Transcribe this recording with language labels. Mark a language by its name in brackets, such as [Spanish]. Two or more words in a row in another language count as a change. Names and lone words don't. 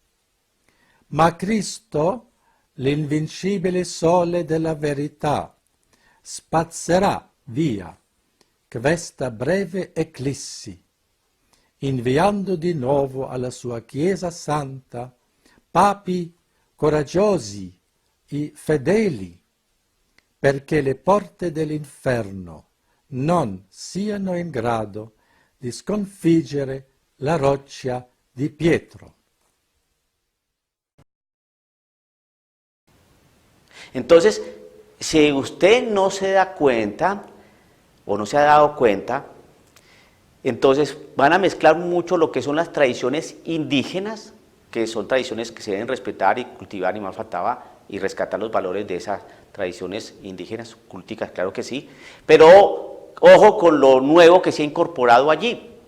[Italian] Ma Cristo, l'invincibile sole della verità, spazzerà via questa breve eclissi, inviando di nuovo alla sua Chiesa Santa papi coraggiosi e fedeli, perché le porte dell'inferno non siano in grado di sconfiggere la roccia di Pietro. [Spanish] Entonces, si usted no se da cuenta, o no se ha dado cuenta, Entonces van a mezclar mucho lo que son las tradiciones indígenas, que son tradiciones que se deben respetar y cultivar, y más faltaba, y rescatar los valores de esas tradiciones indígenas, culticas, claro que sí, pero ojo con lo nuevo que se ha incorporado allí.